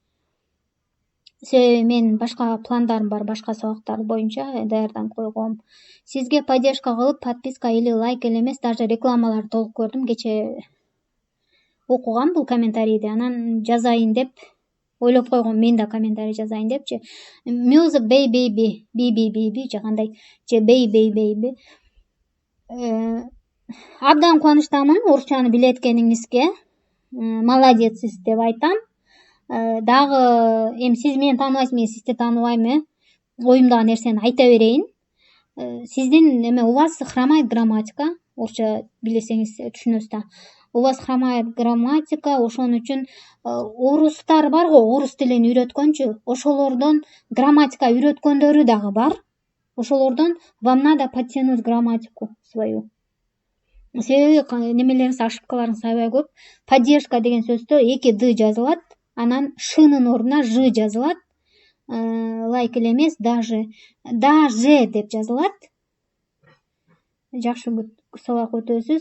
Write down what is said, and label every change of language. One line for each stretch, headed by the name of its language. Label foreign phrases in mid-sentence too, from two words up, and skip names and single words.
Kyrgyz: Себеби мен башка пландарым бар, башка сабактар боюнча даярданып койгом. Сизге поддержка кылып,
Russian: подписка или
Kyrgyz: лайк эле эмес, даже рекламаларды толук көрдүм. Кечээ окугам бул комментарийди, анан жазайын деп ойлоп койгом, мен да комментарий жазайын депчи.
English: Music baby
Kyrgyz: же кандай, же baby. Абдан кубанычтамын орусчаны билеткениңизге. Молодецсиз деп айтам. Дагы эми сиз мени тааныбайсыз, мен сизди тааныбайм, оюмдагы нерсени айта берейин.
Russian: Сиздин у вас хромает грамматика,
Kyrgyz: орусча билесеңиз түшүнөсүз да.
Russian: У вас хромает грамматика,
Kyrgyz: ошон үчүн орустар бар го, орус тилин үйрөткөнчү, ошолордон грамматика үйрөткөндөрү дагы бар.
Russian: Ошолордон вам надо подтянуть грамматику свою.
Kyrgyz: Себеби немелериңиз, ошибкаларыңыз аябай көп. Поддержка деген сөздө 2 д жазылат. Анан шынын ордуна ж жазылат. Лайк эле эмес, даже деп жазылат. Жакшы сабак өтөсүз.